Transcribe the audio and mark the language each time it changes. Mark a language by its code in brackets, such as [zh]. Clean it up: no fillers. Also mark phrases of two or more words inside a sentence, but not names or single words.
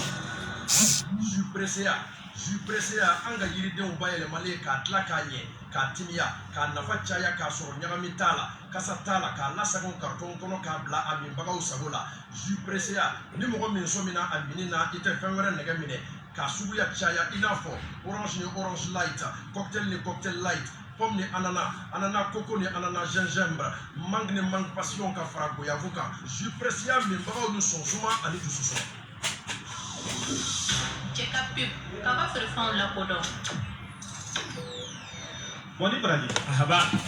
[bm] Jus presseya an ka yiridenw bayɛlɛmalen k'a tila k'a ɲɛ k'a timiya k'a nafa caya k'a sɔrɔ ɲagami t'a la kasa t'a la k'a lasago carton kɔnɔ k'a bila a minbagaw sago la jus presseya ni mɔgɔ min sɔmina a mini na i tɛ fɛn wɛrɛ nɛgɛ minɛ k'a suguya caya i n'a fɔ orange ni [fr] orange light cocktail [bm] ni [fr] cocktail light pomme [bm] ni [fr] ananas ananas coco [bm] ni [fr] ananas gingembre mangue [bm] ni [fr] mangue passion [bm] ka fara goyave kan jus presseya minbagaw ni sɔnsuma ani dususuma. Cɛ ka pub k'a ka feerefɛnw lakodɔn. Bɔnni baraji. Ahaba.